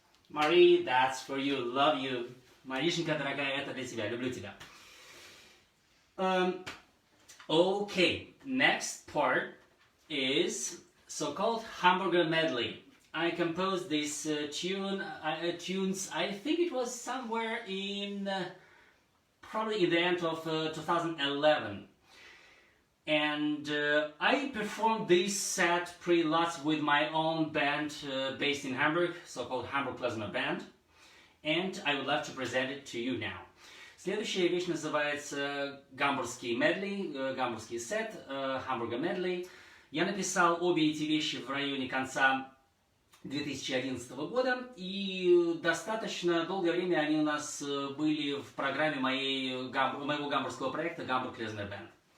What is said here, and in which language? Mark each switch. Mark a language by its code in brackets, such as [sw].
[en] Marie, that's for you. Love you. [ru] Маришенька, дорогая, это для тебя. Люблю тебя. [en] Okay, next part is so-called hamburger medley. I composed this tunes, I think it was somewhere in, probably in the end of 2011. And I performed this set pretty lots with my own band based in Hamburg, so-called Hamburg Klezmer Band. And I would love to present it to you now. [ru] Следующая вещь называется гамбургский медли, гамбургский сет, Hamburger Medley. Я написал обе эти вещи в районе конца 2011 года, и достаточно долгое время они у нас были в программе моего гамбургского проекта Hamburg Klezmer Band.